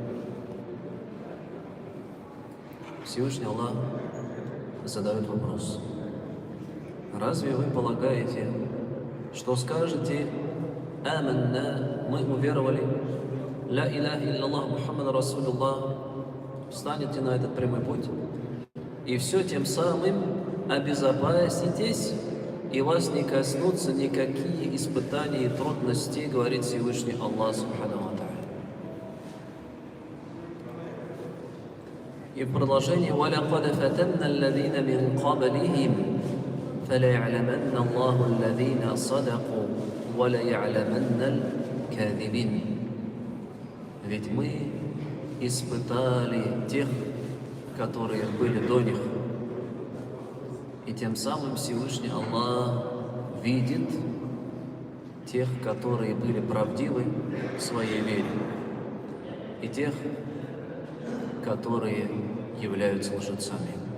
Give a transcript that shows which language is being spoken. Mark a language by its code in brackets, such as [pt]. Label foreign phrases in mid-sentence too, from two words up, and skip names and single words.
[ru] Всевышний Аллах задает вопрос: разве вы полагаете, что скажете «Аманна», мы уверовали, [ar] «لا إله إلا الله محمد رسول الله», [ru] встанете на этот прямой путь, и все тем самым обезопаситесь, и вас не коснутся никакие испытания и трудности, говорит Всевышний Аллах [ar] سبحانه وتعالى. [ru] И в продолжении: [ar] وَلَقَدْ فَتَنَّا الَّذِينَ مِنْ قَبْلِهِمْ فَلَيَعْلَمَنَّ اللَّهُ الَّذِينَ صَدَقُوا وَلَيَعْلَمَنَّ الْكَاذِبِينَ. [ru] Ведь мы испытали тех, которые были до них, и тем самым Всевышний Аллах видит тех, которые были правдивы в своей вере, и тех, которые являются лжецами.